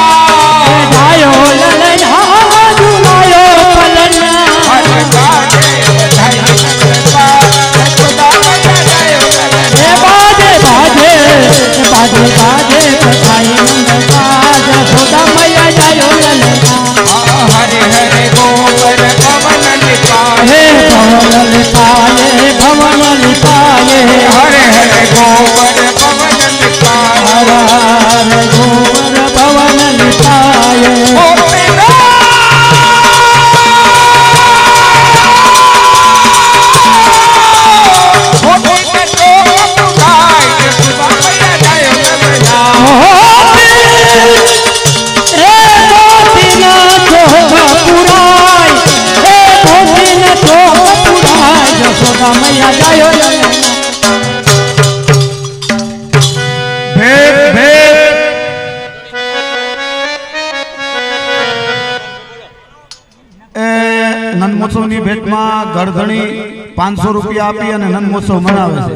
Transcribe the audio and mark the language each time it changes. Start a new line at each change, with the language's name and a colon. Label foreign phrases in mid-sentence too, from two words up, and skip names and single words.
Hindi: हे जायो ललना झुलायो पलना बाजे बाजे बधाई नंदपाल जसोदा मैया जायो ललना हे बाजे बाजे बाजे बाजे बधाई नंदलाल जसोदा मैया जायो ललना हरे हरे गोबर पवन लिपाए हे भवन लिपाए भवन लिपाए हरे हरे गोबर पवन लिपाए हर हर गोबर भवन लिपाए ओ तेरा ओ तेरे तो बुझाए जसोदा मैया जायो ललना मैया जायो भेद भेद
Gujarati: નંદ મહોત્સવની ભેટમાં ગરધણી 500 રૂપિયા આપી અને નંદ મહોત્સવ મનાવે છે.